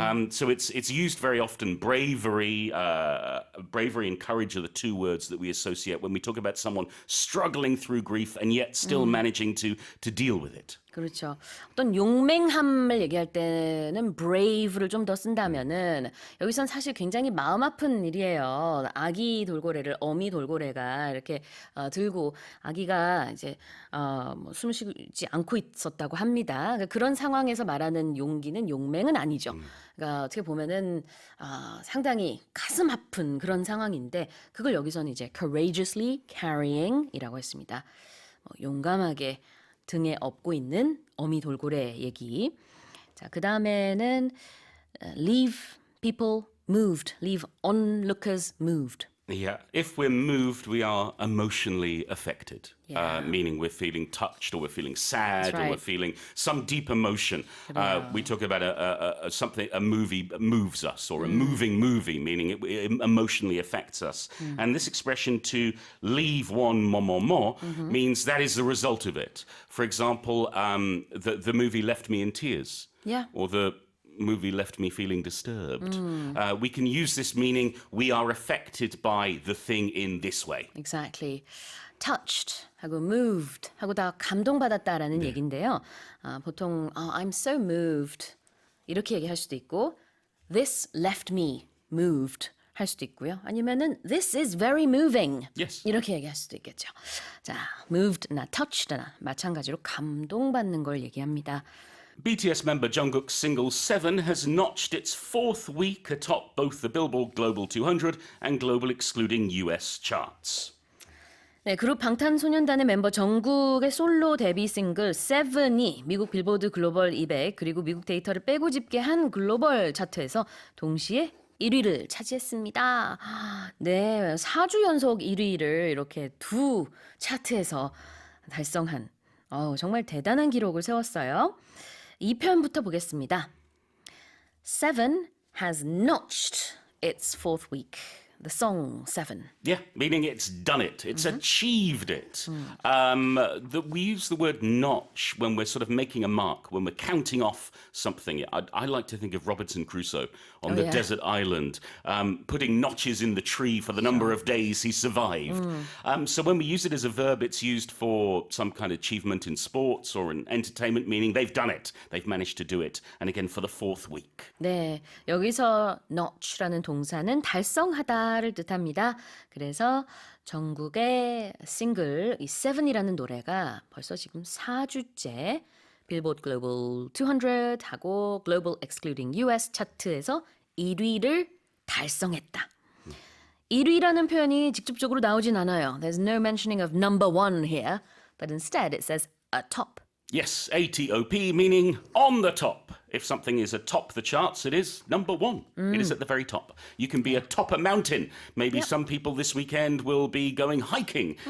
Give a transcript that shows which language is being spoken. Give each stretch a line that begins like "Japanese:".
English: So it's used very often. Bravery and courage are the two words that we associate when we talk about someone struggling through grief and yet still managing to deal with it.
Korean: 그렇죠. 어떤 용맹함을 얘기할 때는 brave를 좀 더 쓴다면은 여기선 사실 굉장히 마음 아픈 일이에요. 아기 돌고래를 어미 돌고래가 이렇게 들고 아기가 이제 숨 쉬지 않고 있었다고 합니다. 그런 상황에서 말하는 용기는 용맹은 아니죠. 그러니까 어떻게 보면은 상당히 가슴 아픈 그런 상황인데 그걸 여기서는 이제 courageously carrying 이라고 했습니다. 용감하게 등에 업고 있는 어미 돌고래 얘기. 자, 그 다음에는 leave people moved, leave onlookers moved.
English: Yeah, if we're moved, we are emotionally affected, meaning we're feeling touched or we're feeling sad or we're feeling some deep emotion. We talk about a movie moves us or a moving movie, meaning it emotionally affects us. And this expression to leave one more means that is the result of it. For example, the movie left me in tears. Yeah. Or the movie left me feeling disturbed. We can use this meaning we are affected by the thing in this way. Exactly.
Korean: touched 하고 moved 하고 다 감동받았다라는 얘기인데요.
English: 보통 I'm so moved 이렇게 얘기할 수도 있고 this left me moved
Korean: 할 수도 있고요.
English: 아니면은 this is very moving. Yes.
Korean: 이렇게 얘기할 수도 있겠죠. 자, moved나 touched나 마찬가지로 감동받는 걸 얘기합니다.
English: BTS member Jungkook's single Seven has notched its fourth week atop both the Billboard Global 200 and Global excluding US charts.
Korean: 네, 그룹 방탄소년단의 멤버 정국의 솔로 데뷔 싱글 Seven이 미국 빌보드 글로벌 200 그리고 미국 데이터를 빼고 집계한 글로벌 차트에서 동시에 1위를 차지했습니다. 네, 4주 연속 1위를 이렇게 두 차트에서 달성한 정말 대단한 기록을 세웠어요. 2편부터 보겠습니다.
English: Seven has notched its fourth week. The song Seven. Yeah, meaning it's done it. It's achieved it. We use the word notch when we're sort of making a mark, when we're counting off something. I like to think of Robinson Crusoe on the yeah. desert island, putting notches in the tree for the number of days he survived. So when we use it as a verb, it's used for some kind of achievement in sports or in entertainment, meaning they've done it. They've managed to do it. And again, for the fourth week.
Korean: 네, 여기서 notch라는 동사는 달성하다를 뜻합니다. 그래서 정국의 싱글 이 Seven이라는 노래가 벌써 지금 4주째 빌보드 글로벌 200하고 글로벌 excluding US 차트에서 1위를 달성했다. 1위라는 표현이 직접적으로 나오진 않아요.
English: There's no mentioning of number one here, but instead it says atop. Yes, ATOP, meaning on the top. If something is atop the charts, it is number one. It is at the very top. You can be atop a mountain. Maybe some people this weekend will be going hiking.